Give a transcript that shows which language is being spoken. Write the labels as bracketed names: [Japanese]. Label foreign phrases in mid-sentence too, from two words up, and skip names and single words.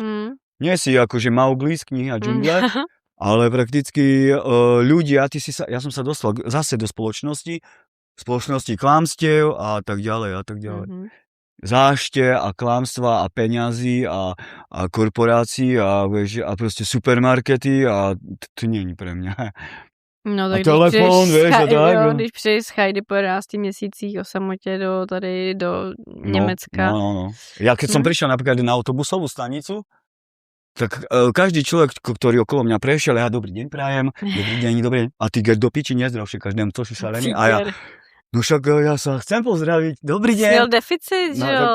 [Slovak] Nie si akože Mowgli z knihy a džungle, ale prakticky ľudia, ja som sa dostal zase do spoločnosti klamstiev a tak ďalej a tak ďalej. Zášte a klamstva a peňazí a korporácií a proste supermarkety a to nie je pre mňa. No tak [Czech] telefon, když přijdeš z chajdy po 11 měsících o samotě do Německa. No. [Slovak] Ja keď som prišiel napríklad na autobusovú stanicu, Tak každý človek, ktorý okolo mňa prešiel, ja dobrý deň prajem, dobrý deň. A ty do piči nezdravšie každému, to si šalený. A ja, no však ja sa chcem pozdraviť, dobrý deň. [Czech] Měl deficit, že jo?